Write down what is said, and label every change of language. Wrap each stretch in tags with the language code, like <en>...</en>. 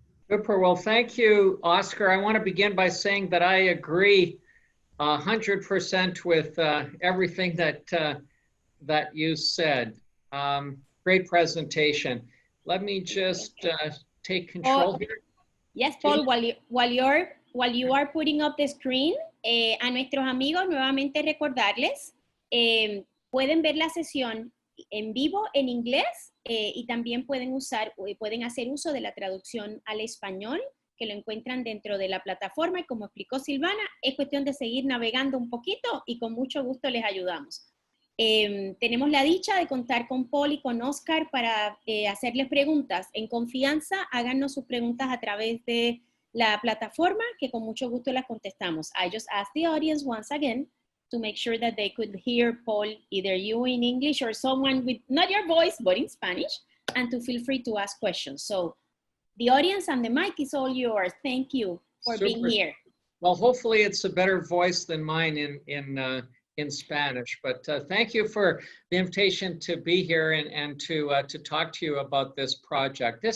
<en>Super. Well, thank you, Oscar. I want to begin by saying that I agree 100% with everything that you said. Great presentation. Let me just take control here. Yes, Paul, while you are putting up the screen,</en> <es>a nuestros amigos nuevamente recordarles, pueden ver la sesión en vivo en inglés y también pueden hacer uso de la traducción al español que lo encuentran dentro de la plataforma, y como explicó Silvana, es cuestión de seguir navegando un poquito y con mucho gusto les ayudamos. Tenemos la dicha de contar con Paul y con Oscar para hacerles preguntas. En confianza, háganos sus preguntas a través de la plataforma, que con mucho gusto las contestamos.</es> <en>I just asked the audience once again to make sure that they could hear Paul, either you in English or someone with not your voice, but in Spanish, and to feel free to ask questions. So the audience and the mic is all yours. Thank you for being here. Well, hopefully it's a better voice than mine in Spanish, but thank you for the invitation to be here and to talk to you about this project.</en>